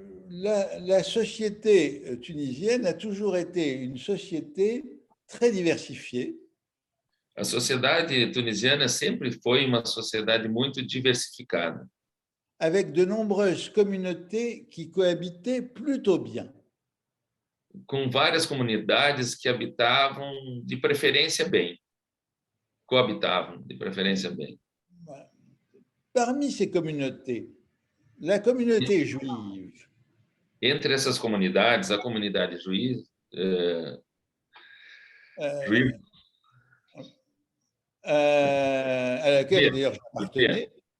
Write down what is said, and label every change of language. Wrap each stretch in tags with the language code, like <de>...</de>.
<fr>La société tunisienne a toujours été une société très diversifiée.</fr> <pt>A sociedade tunisiana sempre foi uma sociedade muito diversificada,</pt> <fr>avec de nombreuses communautés qui cohabitaient plutôt bien.</fr> <pt>com várias comunidades que habitavam de preferência bem, coabitavam de preferência bem.</pt> <fr>Parmi ces communautés, la communauté juive.</fr> <pt>Entre essas comunidades, a comunidade juive,</pt> <fr>à laquelle d'ailleurs j'appartenais,</fr>